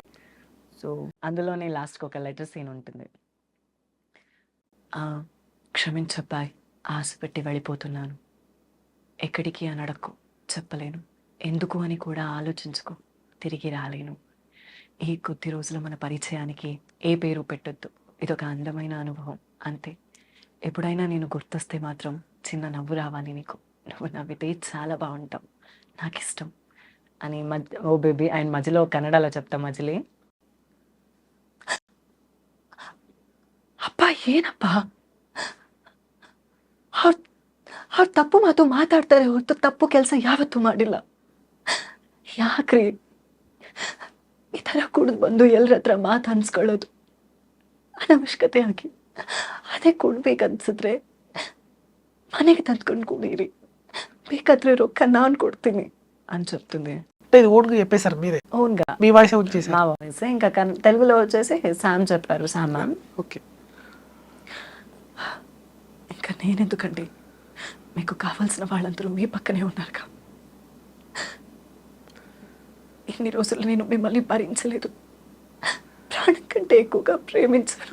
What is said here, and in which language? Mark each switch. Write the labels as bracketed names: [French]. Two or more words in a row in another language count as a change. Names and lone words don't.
[Telugu] సో అందులోనే లాస్ట్కి ఒక లెటర్ సీన్ ఉంటుంది, క్షమించబ్బాయ్, ఆశ పెట్టి వెళ్ళిపోతున్నాను, ఎక్కడికి అని అడక్కు, చెప్పలేను, ఎందుకు అని కూడా ఆలోచించుకో, తిరిగి రాలేను, ఈ కొద్ది రోజులు మన పరిచయానికి ఏ పేరు పెట్టొద్దు, ఇదొక అందమైన అనుభవం అంతే, ఎప్పుడైనా నేను గుర్తొస్తే మాత్రం చిన్న నవ్వు రావాలి నీకు, నువ్వు నవ్వితే చాలా బాగుంటావు, నాకు ఇష్టం అని ఓ బేబీ. అండ్ మధ్యలో కన్నడలో చెప్తా మజిలీ, [Kannada] ಅಪ್ಪ ಏನಪ್ಪ ಅವ್ರು ತಪ್ಪು ಮಾತು ಮಾತಾಡ್ತಾರೆ ಹೊರತು ತಪ್ಪು ಕೆಲಸ ಯಾವತ್ತೂ ಮಾಡಿಲ್ಲ, ಯಾಕ್ರಿ ಈ ಥರ ಕುಡಿದು ಬಂದು ಎಲ್ಲರ ಹತ್ರ ಮಾತು ಅನ್ಸ್ಕೊಳ್ಳೋದು ಅನವಶ್ಯಕತೆ ಆಗಿ, ಅದೇ ಕೊಡ್ಬೇಕನ್ಸಿದ್ರೆ ಮನೆಗೆ ತಂದ್ಕೊಂಡು ಕುಡೀರಿ, ಬೇಕಾದ್ರೆ ರೊಕ್ಕ ನಾನು ಕೊಡ್ತೀನಿ [Telugu] అని చెప్తుంది. అంటే ఇది ఓన్గా చెప్పేశారు మీరే, ఓన్గా మీ వాయిస్ ఉంచేసారు. మా వాయిస్. ఇంకా తెలుగులో వచ్చేసి శామ్ చెప్పారు, శామ్ మ్యామ్. ఓకే. ఇంకా నేనెందుకండి, మీకు కావాల్సిన వాళ్ళందరూ మీ పక్కనే ఉన్నారుగా. ఇన్ని రోజులు నేను మిమ్మల్ని భరించలేదు, ప్రాణం కంటే ఎక్కువగా ప్రేమించాను.